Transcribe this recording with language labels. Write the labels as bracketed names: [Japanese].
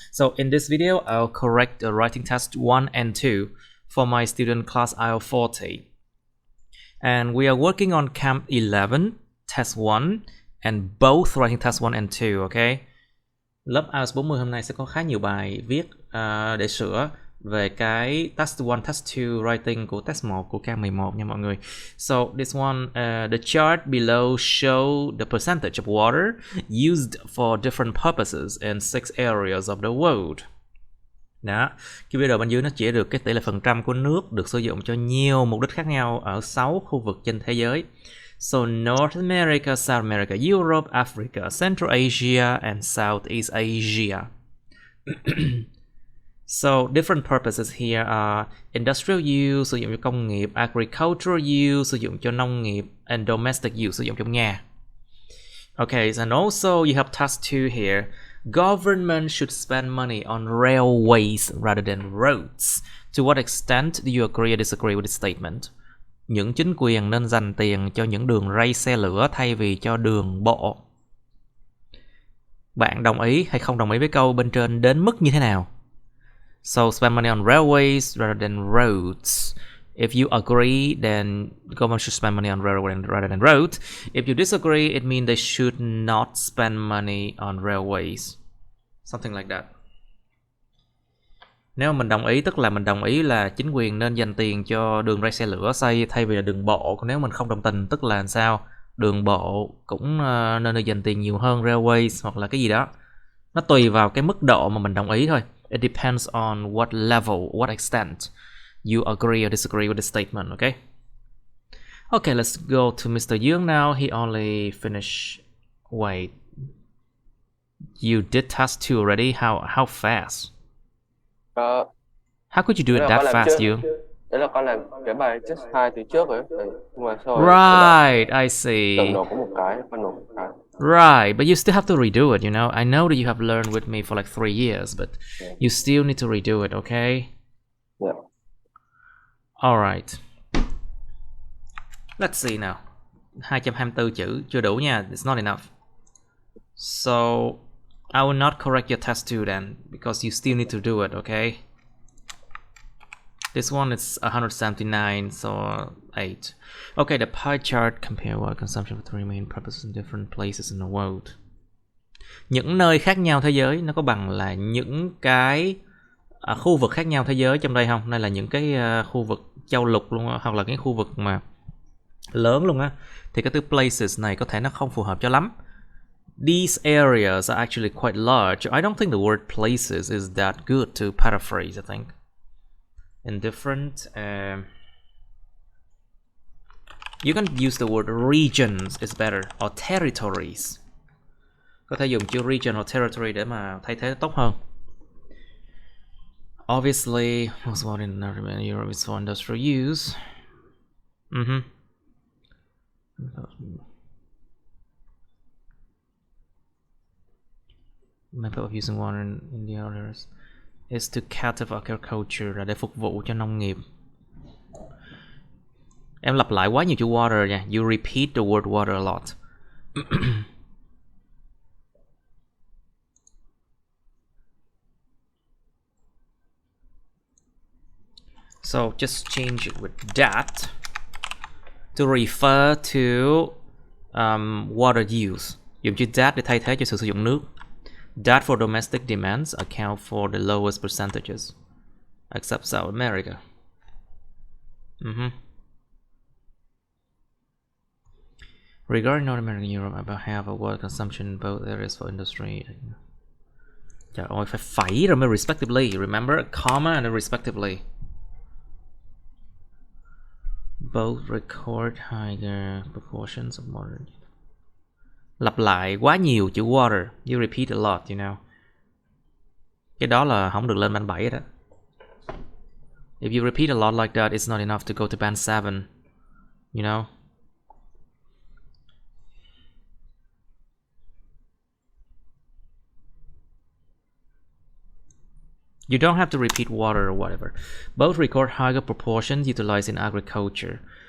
[English] So in this video, I'll correct the writing test 1 and 2 for my student class IELTS 40. And we are working on Camp 11, Test 1, and both writing test 1 and 2, okay? [Vietnamese] Lớp IELTS 40 hôm nay sẽ có khá nhiều bài viết để sửa về cái test 1, test 2 writing của test 1 của Camp 11 nha mọi người. [English] So this one, the chart below show the percentage of water used for different purposes in 6 areas of the world. [Vietnamese] Đó, cái video bên dưới nó chỉ được cái tỷ lệ phần trăm của nước được sử dụng cho nhiều mục đích khác nhau ở 6 khu vực trên thế giới. [English] So North America, South America, Europe, Africa, Central Asia and Southeast Asia. So different purposes here are industrial use, [Vietnamese] sử dụng cho công nghiệp, [English] agricultural use, [Vietnamese] sử dụng cho nông nghiệp, [English] and domestic use, [Vietnamese] sử dụng trong nhà. [English] Okay, and also you have task 2 here. Government should spend money on railways rather than roads. To what extent do you agree or disagree with this statement? [Vietnamese] Những chính quyền nên dành tiền cho những đường ray xe lửa thay vì cho đường bộ. Bạn đồng ý hay không đồng ý với câu bên trên đến mức như thế nào? [English] So spend money on railways rather than roads. If you agree, then the government should spend money on railways rather than roads. If you disagree, it means they should not spend money on railways. Something like that. [Vietnamese] Nếu mình đồng ý, tức là mình đồng ý là chính quyền nên dành tiền cho đường ray xe lửa xây thay vì là đường bộ. Còn nếu mình không đồng tình, tức là sao? Đường bộ cũng nên dành tiền nhiều hơn railways hoặc là cái gì đó. Nó tùy vào cái mức độ mà mình đồng ý thôi. [English] It depends on what level, what extent you agree or disagree with the statement, okay? Okay, let's go to Mr. Young now. He only finished... Wait. You did task 2 already? How fast? How could you do it that fast, you? [Vietnamese] Đấy là con làm cái bài test 2 từ trước rồi. Nhưng mà sau [English] Right, I see. [Vietnamese] Tự nộp có một cái, con nộp một cái. [English] Right, but you still have to redo it, you know? I know that you have learned with me for like 3 years, but you still need to redo it, okay? Yeah. Alright. Let's see now. [Vietnamese] 224 chữ, chưa đủ nha, [English] it's not enough. So, I will not correct your test 2 then, because you still need to do it, okay? This one is 179, so 8. Okay, the pie chart compare water consumption for 3 main purposes in different places in the world. [Vietnamese] Những nơi khác nhau thế giới nó có bằng là những cái khu vực khác nhau thế giới trong đây không? Đây là những cái khu vực châu lục luôn hoặc là cái khu vực mà lớn luôn á. Thì cái từ places này có thể nó không phù hợp cho lắm. [English] These areas are actually quite large. I don't think the word places is that good to paraphrase, I think. In different you can use the word regions is better, or territories. [Vietnamese] Có thể dùng chữ region or territory để mà thay thế tốt hơn. [English] Obviously, most water in Europe is for industrial use. Method of using water in the others is to cater for agriculture, [Vietnamese] là để phục vụ cho nông nghiệp. Em lặp lại quá nhiều chữ water nha. [English] You repeat the word water a lot. So just change it with that to refer to water use. [Vietnamese] Dùng chữ that để thay thế cho sự sử dụng nước. [English] That for domestic demands account for the lowest percentages, except South America. Regarding North America and Europe, about half of water consumption in both areas for industry. [Vietnamese] Trời ơi, phải phẩy rồi mới respectively. [English] Remember, a comma and a respectively. Both record higher proportions of water. [Vietnamese] Lặp lại quá nhiều chữ water. [English] You repeat a lot, you know. [Vietnamese] Cái đó là không được lên band 7 đó. [English] If you repeat a lot like that, it's not enough to go to band 7. You know. You don't have to repeat water or whatever. Both record higher proportions utilized in agriculture.